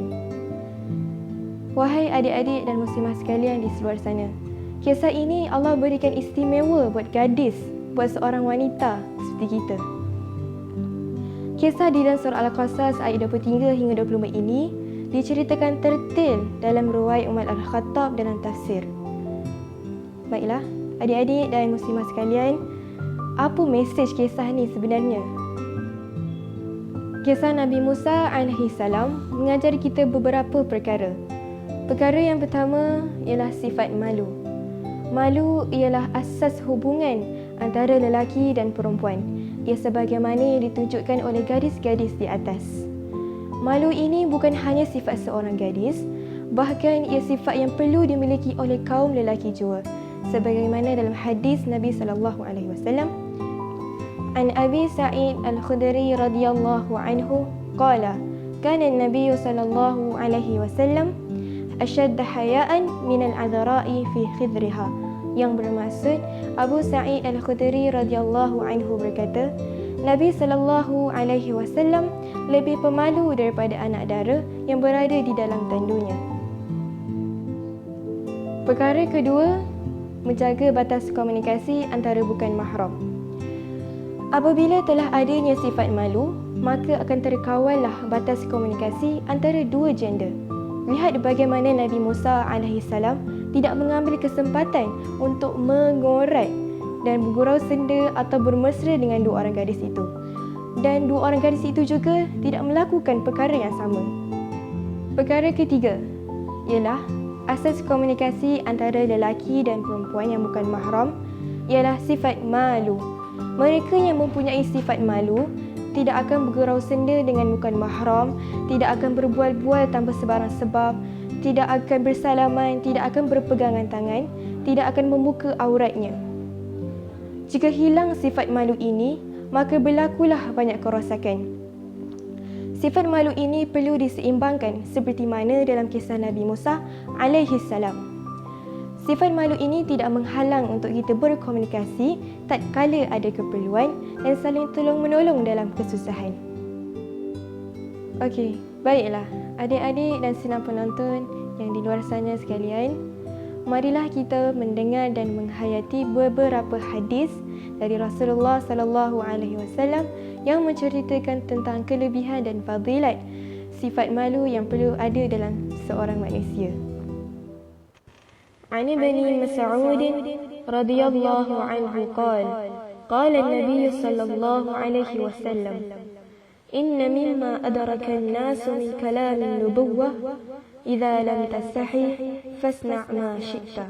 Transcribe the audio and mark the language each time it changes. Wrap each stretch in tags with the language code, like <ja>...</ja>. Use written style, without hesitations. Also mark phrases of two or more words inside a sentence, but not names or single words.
<ms>Wahai adik-adik dan muslimah sekalian di luar sana, kisah ini Allah berikan istimewa buat gadis, buat seorang wanita seperti kita. Kisah di dalam surah Al-Qasas ayat 23 hingga 24 ini diceritakan tertil dalam riwayat Umar Al-Khattab dalam tafsir. Baiklah, adik-adik dan muslimah sekalian, apa mesej kisah ni sebenarnya? Kisah Nabi Musa alaihissalam mengajar kita beberapa perkara. Perkara yang pertama ialah sifat malu. Malu ialah asas hubungan antara lelaki dan perempuan. Ia sebagaimana yang ditunjukkan oleh gadis-gadis di atas. Malu ini bukan hanya sifat seorang gadis, bahkan ia sifat yang perlu dimiliki oleh kaum lelaki jua. Sebagaimana dalam hadis Nabi</ms> <ar>صلى الله عليه وسلم، عن أبي سعيد الخدري رضي الله عنه قال، كان النبي صلى الله عليه وسلم أشد حياء من العذراء في خدرها.</ar> <ms>Yang bermaksud, Abu Sa'id Al-Khudri</ms> <ar>رضي الله عنه</ar> <ms>berkata, Nabi</ms> <ar>صلى الله عليه وسلم</ar> <ms>lebih pemalu daripada anak dara yang berada di dalam tandunya. Perkara kedua, menjaga batas komunikasi antara bukan mahram. Apabila telah adanya sifat malu, maka akan terkawallah batas komunikasi antara dua gender. Lihat bagaimana Nabi Musa alaihissalam tidak mengambil kesempatan untuk mengorat dan bergurau senda atau bermesra dengan dua orang gadis itu. Dan dua orang gadis itu juga tidak melakukan perkara yang sama. Perkara ketiga ialah asas komunikasi antara lelaki dan perempuan yang bukan mahram ialah sifat malu. Mereka yang mempunyai sifat malu tidak akan bergurau senda dengan bukan mahram, tidak akan berbual-bual tanpa sebarang sebab, tidak akan bersalaman, tidak akan berpegangan tangan, tidak akan membuka auratnya. Jika hilang sifat malu ini, maka berlakulah banyak kerosakan. Sifat malu ini perlu diseimbangkan seperti mana dalam kisah Nabi Musa</ms> <ar>عليه السلام.</ar> <ms>Sifat malu ini tidak menghalang untuk kita berkomunikasi tatkala ada keperluan dan saling tolong-menolong dalam kesusahan. Okey, baiklah adik-adik dan senang penonton yang di luar sana sekalian, marilah kita mendengar dan menghayati beberapa hadis dari Rasulullah</ms> <ar>صلى الله عليه وسلم</ar> <ms>yang menceritakan tentang kelebihan dan fadilat sifat malu yang perlu ada dalam seorang manusia.</ms> <ar>عن ابن مسعود رضي الله عنه قال قال النبي صلى الله عليه وسلم إن مما أدرك الناس من كلام النبوة إذا لم تستحي فاصنع ما شئت.</ar>